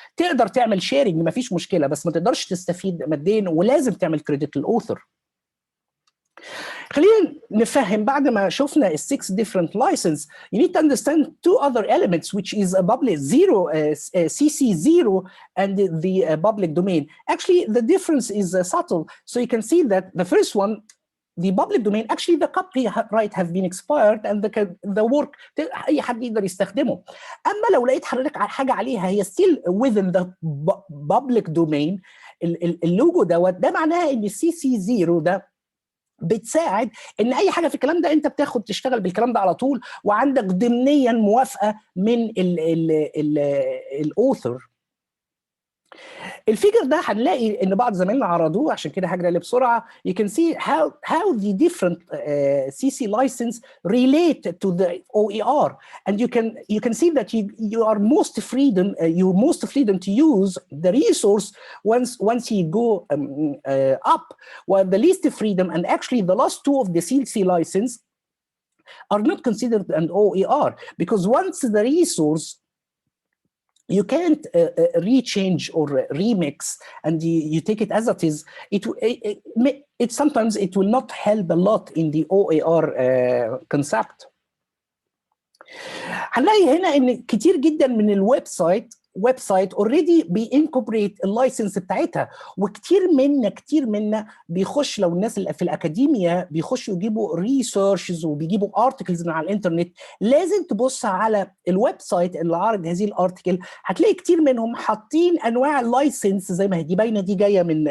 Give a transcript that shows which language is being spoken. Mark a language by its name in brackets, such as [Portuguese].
[Arabic] تقدر تعمل شيرنج ما فيش مشكله، بس ما تقدرش تستفيد ماديا، ولازم تعمل كريدت للاوثر. خلينا نفهم بعد ما شفنا [English] 6 different license, you need to understand 2 other elements, which is a public zero, CC0 and the public domain. Actually, the difference is subtle. So you can see that the first one, the public domain, actually the copyright have been expired and the work [Arabic] اي حد يقدر يستخدمه. اما لو لقيت حضرتك حاجه عليها هي [English] still within the public domain, [Arabic] اللوجو ده معناها ان السي سي 0 ده بتساعد ان اي حاجه في الكلام ده انت بتاخد تشتغل بالكلام ده على طول، وعندك ضمنيا موافقه من الاوثر. الفيجر ده هنلاقي ان بعض زمايلنا عرضوه، عشان كده هجري عليه بسرعه. [English] You can see how the different CC license relate to the OER, and you can see that you are most freedom to use the resource once you go up, while the least freedom and actually the last 2 of the CC license are not considered an OER, because once the resource you can't rechange or remix and you take it as it is, it sometimes it will not help a lot in the OER concept. [Arabic] هنلاقي هنا ان كتير جدا من الويب سايت ويب سايت اوريدي بينكوبريت اللايسنس بتاعتها، وكتير منا بيخش، لو الناس اللي في الاكاديميا بيخشوا يجيبوا ريسيرشز وبيجيبوا ارتكلز من على الانترنت، لازم تبص على الويب سايت اللي عارض هذه الارتكل، هتلاقي كتير منهم حاطين انواع اللايسنس زي ما هي دي باينه، دي جايه